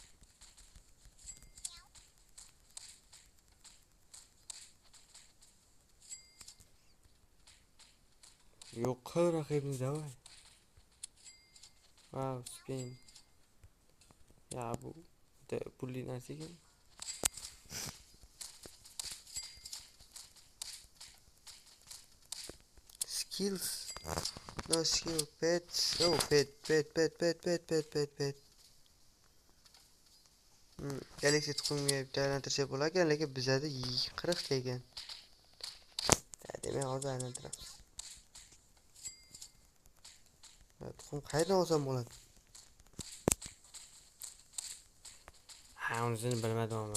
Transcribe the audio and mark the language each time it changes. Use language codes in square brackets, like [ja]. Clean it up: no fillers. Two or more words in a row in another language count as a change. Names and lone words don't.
[uz] Yo'q qil raqibni, davay. [en] Wow, spin. [uz] Ya bu de pulli narsa ekan. [en] Skills. No skill, pets. Oh, pet. [uz] Galaxy tuxumga aylantirsa bo'lar ekan, lekin bizada 40 ta ekan. Demak, hozir aylantiramiz. Tuxum qayerdan olsam bo'ladi? Unisini bilmadim ama.